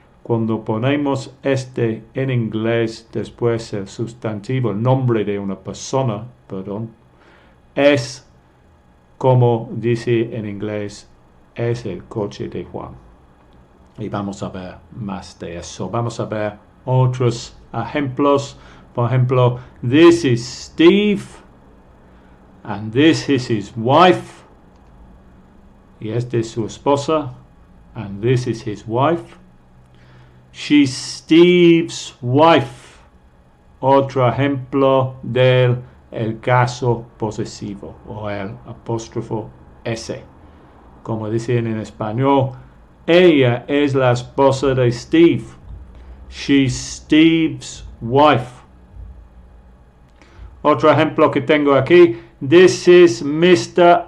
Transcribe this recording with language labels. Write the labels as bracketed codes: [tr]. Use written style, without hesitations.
[es] Cuando ponemos este en inglés, después el sustantivo, el nombre de una persona, es como dice en inglés, es el coche de Juan. Y vamos a ver más de eso. Vamos a ver otros ejemplos. Por ejemplo, [en] this is Steve, and this is his wife. [es] Y esta es su esposa, [en] and this is his wife. She's Steve's wife. [es] Otro ejemplo del el caso posesivo o el apóstrofo S. Como dicen en español, ella es la esposa de Steve. [en] She's Steve's wife. [es] Otro ejemplo que tengo aquí, [en] this is Mr.